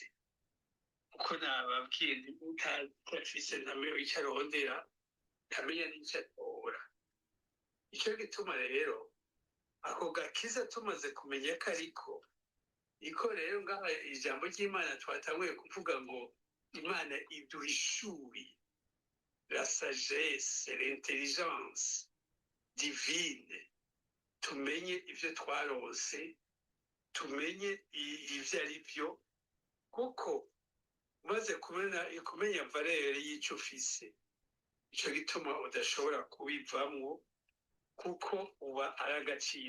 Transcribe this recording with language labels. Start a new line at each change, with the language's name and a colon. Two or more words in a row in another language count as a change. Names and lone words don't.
Rundi: Uko nababwiye utafise ntamenya icyo arondera, ntamenya n'icyo atora. Icyo gituma rero ako gakiza tumaze kumenya ko ariko iko rero ngaha ijambo ry'Imana twatanguye kuvuga ngo Imana iduhishuri
French: la sagesse, l'intelligence divine,
Rundi: tumenye ibyo twarose, tumenye ibyo ari byo, kuko umaze kumenya valere y'icyo ufise, icyo gituma udashobora kubivamwo, kuko uba ari agaciro.